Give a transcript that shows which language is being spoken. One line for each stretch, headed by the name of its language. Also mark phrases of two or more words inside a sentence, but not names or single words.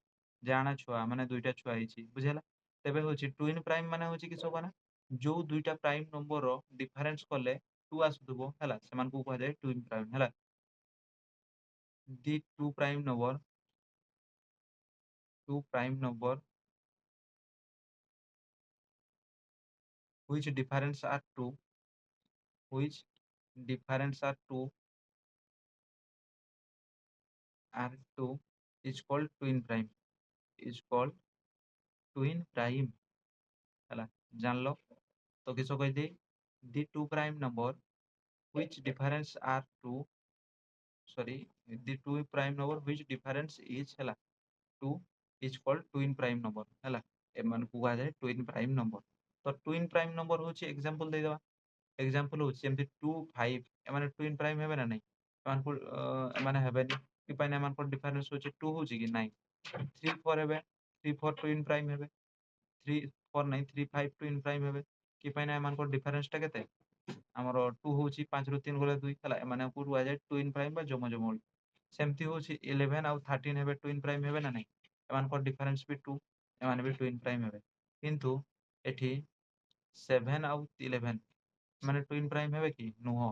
Odia: ଜାଆଁଳା ଛୁଆ ମାନେ ଦୁଇଟା ଛୁଆ ହେଇଛି ବୁଝିହେଲା। ତେବେ ହଉଛି
English: twin prime
Odia: ମାନେ ହଉଛି କିସ କହନା ଯୋଉ ଦୁଇଟା
English: prime number
Odia: ଡିଫରେନ୍ସ କଲେ 2 ଆସୁଥିବ ହେଲା ସେମାନଙ୍କୁ କୁହାଯାଏ
English: twin prime
Odia: ହେଲା।
English: the two prime number which difference are 2 which difference are 2 is called twin prime is called twin prime
Odia: ହେଲା ଜାଣିଲ। ତ କିସ କହିଲି
English: the two prime number which difference are 2 sorry the two prime number which difference is ହେଲା 2 is called twin prime number ହେଲା।
Odia: ଏମାନଙ୍କୁ କୁହାଯାଏ
English: twin prime number।
Odia: ତ
English: twin prime number
Odia: ହଉଛି example ଦେଇଦବା। example ହଉଛି ଯେମିତି 2 5 ଏମାନେ
English: twin prime
Odia: ହେବେ ନା ନାଇଁ? ଏମାନଙ୍କୁ ଏମାନେ ହେବେନି କି ପାଇଁ ନା ଏମାନଙ୍କର difference ହଉଛି 2 ହଉଛି କି ନାଇଁ। 3 4 ହେବେ 3 4
English: twin prime
Odia: ହେବେ 3 4 ନାଇଁ 3 5
English: twin prime
Odia: ହେବେ କି ପାଇଁ ନା ଏମାନଙ୍କର difference ଟା କେତେ ଆମର 2 ହଉଛି 5 ରୁ 3 ଗଲେ 2 ହେଲା, ଏମାନଙ୍କୁ କୁହାଯାଏ
English: twin prime
Odia: ବା ଯମ ଯମୁଳି। ସେମିତି ହଉଛି 11 ଆଉ 13 ହେବେ
English: twin prime
Odia: ହେବେ ନା ନାଇଁ? ଏମାନଙ୍କର ଡିଫରେନ୍ସ ବି 2, ଏମାନେ ବି
English: twin prime
Odia: ହେବେ। କିନ୍ତୁ ଏଠି 7 ଆଉ 11 ମାନେ
English: twin prime
Odia: ହେବେ କି? ନୁହଁ।